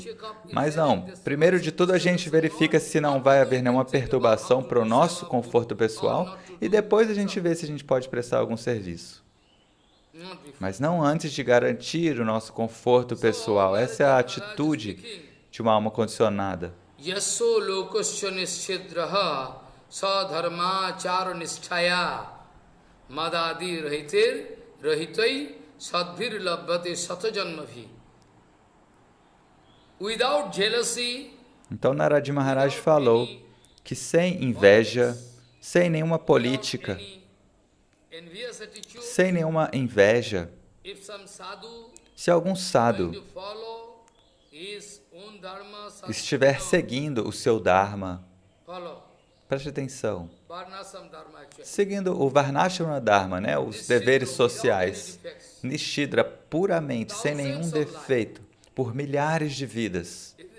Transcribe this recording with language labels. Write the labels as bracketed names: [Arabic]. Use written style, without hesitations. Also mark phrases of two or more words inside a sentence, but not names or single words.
[Portuguese] Mas não, primeiro de tudo a gente verifica se não vai haver nenhuma perturbação para o nosso conforto pessoal e depois a gente vê se a gente pode prestar algum serviço. Mas não antes de garantir o nosso conforto pessoal. Essa é a atitude de uma alma condicionada. [Sanskrit] यसो लोकस्य निश्छिद्रः सधर्माचार निष्ठया मदादि रहितैः सद्भिर् लभते शतजन्मभिः. [English] Without jealousy, [Portuguese] então Narad Maharaj falou que sem inveja, sem nenhuma política, sem nenhuma inveja, se algum sadhu estiver seguindo o seu dharma, preste atenção, seguindo o [Sanskrit] वर्णाश्रम धर्म, [Portuguese] né, os deveres sociais, Nishidra, puramente, sem nenhum defeito, por milhares de vidas,